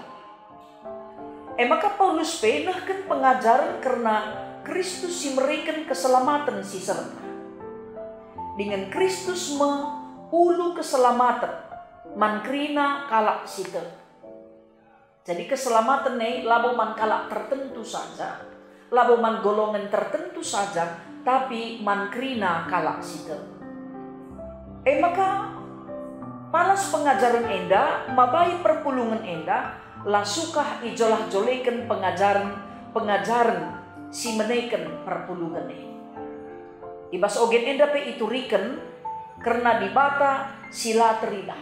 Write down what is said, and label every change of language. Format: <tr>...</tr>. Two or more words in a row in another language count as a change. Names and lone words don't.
<btx>Maka Paulus penahkan pengajaran karena Kristus si mereken keselamatan si serta. Dengan Kristus ulu keselamatan mankrina kalak sita. Jadi keselamatan labo man kalak</btx> <id>tertentu saja,</id> <btx>labo man golongan</btx> <id>tertentu saja,</id> <btx>tapi mankrina kalak sita. Maka palas pengajaran enda, mabai perpulungan enda, lasukah ijolah jolekan pengajaran si menekan perpulungan ibas ogen enda pe iturikan karena di bata sila teridah.</btx>